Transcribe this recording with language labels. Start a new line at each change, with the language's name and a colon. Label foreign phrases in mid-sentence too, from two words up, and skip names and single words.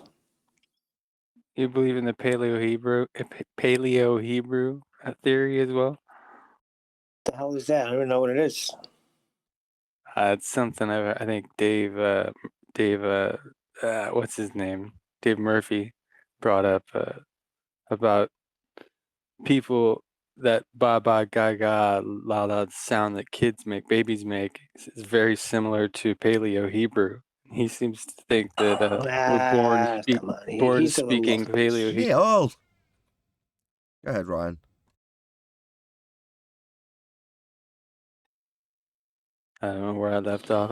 English: You believe in the Paleo Hebrew theory as well? The hell is that? I don't know what it is. It's something I think Dave, what's his name? Dave Murphy brought up about people that ba ba ga ga la la sound that kids make, babies make, is very similar to Paleo Hebrew. He seems to think that we're born Come on. born He's a little speaking off. Paleo Hebrew. Neil! Go ahead, Ryan. I don't know where I left off.